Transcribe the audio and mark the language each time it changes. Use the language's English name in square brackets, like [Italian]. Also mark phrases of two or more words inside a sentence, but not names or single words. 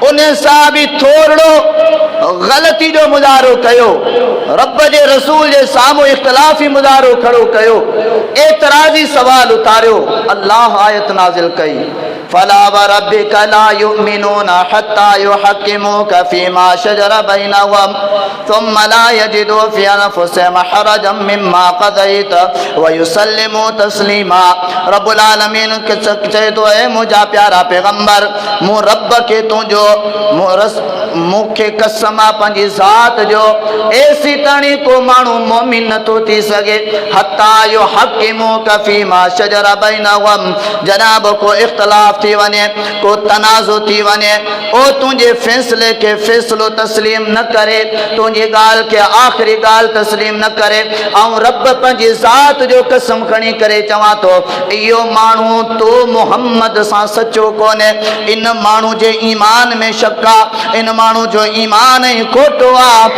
[Sindhi] उन सहाबी थोरो ग़लती जो मुज़ाहिरो कयो, रब जे रसूल जे साम्हूं इख़्तिलाफ़ी मुज़ाहिरो खड़ो कयो, एतराज़ी सवाल उतारियो। अल्लाह आयत नाज़िल कई [Arabic] فلا وربك لا يؤمنون حتى يحكموك فيما شجر بينهم ثم لا يجدوا في أنفسهم حرجا مما قضيت و يسلموا تسليما. رب العالمين [Sindhi] के चए तो है मुंहिंजा प्यारा पैगंबर, मूं रब के तुंहिंजो मूंखे कसम आहे पंहिंजी ज़ात जो, ऐसी ताणी को माण्हू मोमिन नथो थी सघे [Arabic] حتى يحكموك فيما شجر بينهم, [Sindhi] जनाब को इख़्तिलाफ़ इख्तिलाफ थी वने, को तनाज़ो थी वने, ओ तुझे फैसले के फैसलो तस्लीम न करे, तुझे गाल के आखिरी गाल तस्लीम न करे। ऐं रब पंहिंजी ज़ात जो कसम खणी करे चवां तो, इहो माण्हू तो मोहम्मद सां सचो कोन्हे, इन माण्हू जे ईमान में शक आहे, इन माण्हू जो ईमान ही खोटो आहे।